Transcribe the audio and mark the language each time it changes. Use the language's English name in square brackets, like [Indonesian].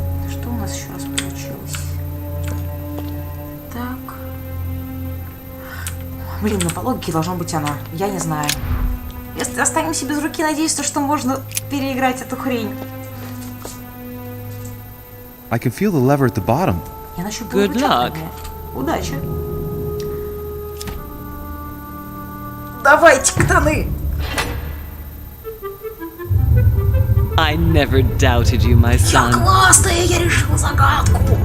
[Russian] Что у нас еще раз получилось? Так. Блин, ну по логике должно быть оно. Я не знаю. Если останемся без руки, надеюсь, что можно переиграть эту хрень. [English] I can feel the lever at the bottom. [Russian] Я нащупала рычаг. Удачи. Давайте, ктаны! [English] I never doubted you, my son. [Russian] Я классная, я решила загадку.